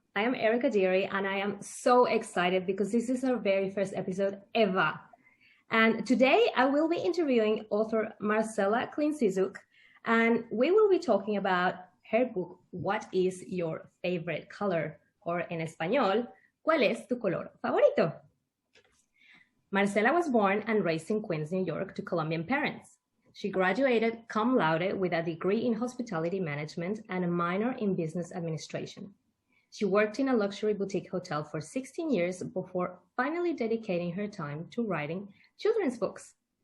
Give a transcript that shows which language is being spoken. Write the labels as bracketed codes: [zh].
[en] I am Erika Deery and I am so excited because this is our very first episode ever. And today I will be interviewing author Marcela Klinsrisuk, and we will be talking about her book, What is Your Favorite Color? Or in [es] español, ¿Cuál es tu color favorito? [en] Marcela was born and raised in Queens, New York to Colombian parents. She graduated cum laude with a degree in hospitality management and a minor in business administration. She worked in a luxury boutique hotel for 16 years before finally dedicating her time to writing children's books.